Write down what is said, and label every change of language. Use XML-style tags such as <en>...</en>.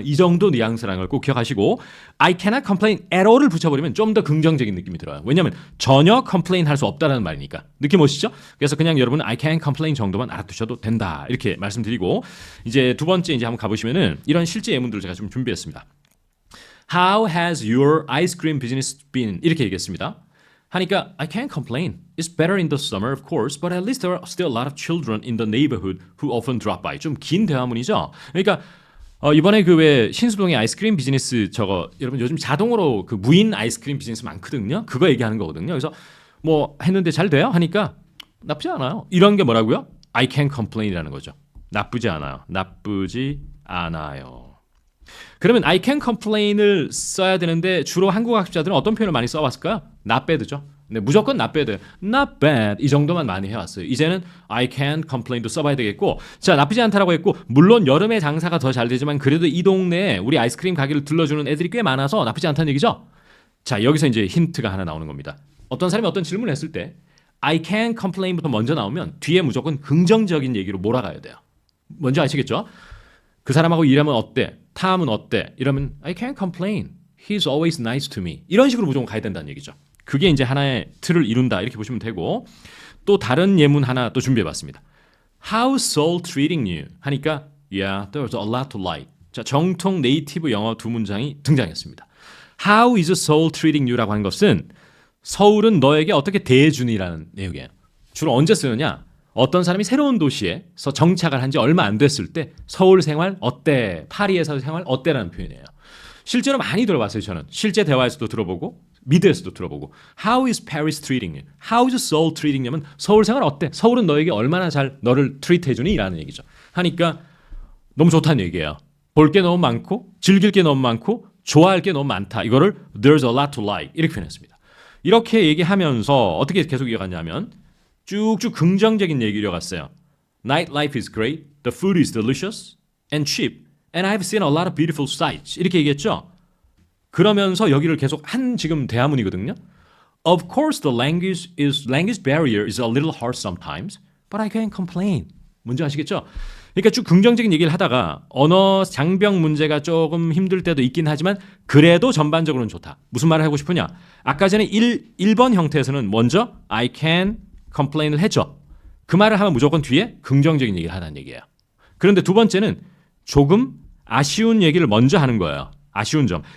<ko>이 정도 뉘앙스라는 걸 꼭 기억하시고</ko> <en>I cannot complain at all</en> <ko>을 붙여버리면 좀 더 긍정적인 느낌이 들어요. 왜냐하면 전혀 complain 할 수 없다는 말이니까. 느낌 오시죠? 그래서 그냥 여러분은</ko> <en>I can't complain</en> <ko>정도만 알아두셔도 된다. 이렇게 말씀드리고 이제 두 번째 이제 한번 가보시면은 이런 실제 예문들을 제가 좀 준비했습니다.</ko> <en>How has your ice cream business been?</en> <ko>이렇게 얘기했습니다. 하니까</ko> <en>I can't complain. It's better in the summer, of course, but at least there are still a lot of children in the neighborhood who often drop by.</en> <ko>좀 긴 대화문이죠. 그러니까 이번에 그 왜 신수동의 아이스크림 비즈니스 저거 여러분 요즘 자동으로 그 무인 아이스크림 비즈니스 많거든요. 그거 얘기하는 거거든요. 그래서 뭐 했는데 잘 돼요? 하니까 나쁘지 않아요. 이런 게 뭐라고요?</ko> <en>I can't complain</en> <ko>이라는 거죠. 나쁘지 않아요. 나쁘지 않아요. 그러면</ko> <en>I can complain</en> <ko>을 써야 되는데 주로 한국 학습자들은 어떤 표현을 많이 써왔을까요?</ko> <en>Not bad</en> <ko>죠. 네, 무조건</ko> <en>not bad. Not bad</en> <ko>이 정도만 많이 해왔어요. 이제는</ko> <en>I can complain</en> <ko>도 써봐야 되겠고 자 나쁘지 않다라고 했고 물론 여름에 장사가 더 잘 되지만 그래도 이 동네에 우리 아이스크림 가게를 들러주는 애들이 꽤 많아서 나쁘지 않다는 얘기죠. 자 여기서 이제 힌트가 하나 나오는 겁니다. 어떤 사람이 어떤 질문을 했을 때</ko> <en>I can complain</en> <ko>부터 먼저 나오면 뒤에 무조건 긍정적인 얘기로 몰아가야 돼요. 뭔지 아시겠죠? 그 사람하고 일하면 어때? 탐은 어때? 이러면</ko> <en>I can't complain. He's always nice to me.</en> <ko>이런 식으로 무조건 가야 된다는 얘기죠. 그게 이제 하나의 틀을 이룬다 이렇게 보시면 되고 또 다른 예문 하나 또 준비해봤습니다.</ko> <en>How's Seoul treating you?</en> <ko>하니까</ko> <en>Yeah, there's a lot to like.</en> <ko>자, 정통 네이티브 영어 두 문장이 등장했습니다.</ko> <en>How is Seoul treating you</en> <ko>라고 하는 것은 서울은 너에게 어떻게 대해주니라는 내용이에요. 주로 언제 쓰느냐? 어떤 사람이 새로운 도시에서 정착을 한 지 얼마 안 됐을 때 서울 생활 어때? 파리에서 생활 어때라는 표현이에요. 실제로 많이 들어봤어요. 저는 실제 대화에서도 들어보고 미드에서도 들어보고</ko> <en>How is Paris treating you? How is Seoul treating you</en> <ko>면 서울 생활 어때? 서울은 너에게 얼마나 잘 너를 트리트 해주니? 라는 얘기죠. 하니까 너무 좋다는 얘기예요. 볼 게 너무 많고 즐길 게 너무 많고 좋아할 게 너무 많다. 이거를</ko> <en>There's a lot to like</en> <ko>이렇게 표현했습니다. 이렇게 얘기하면서 어떻게 계속 이어갔냐면 쭉쭉 긍정적인 얘기를 이어갔어요.</ko> <en>Nightlife is great, the food is delicious and cheap, and I've seen a lot of beautiful sights.</en> <ko>이렇게 얘기했죠. 그러면서 여기를 계속 한 지금 대화문이거든요.</ko> <en>Of course, the language barrier is a little hard sometimes, but I can't complain.</en> <ko>뭔지 아시겠죠? 그러니까 쭉 긍정적인 얘기를 하다가 언어 장벽 문제가 조금 힘들 때도 있긴 하지만 그래도 전반적으로는 좋다. 무슨 말을 하고 싶으냐? 아까 전에 1번 형태에서는 먼저</ko> <en>I can complain</en> <ko>을 했죠. 그 말을 하면 무조건 뒤에 긍정적인 얘기를 하다는 얘기예요. 그런데 두 번째는 조금 아쉬운 얘기를 먼저 하는 거예요. 아쉬운 점.</ko>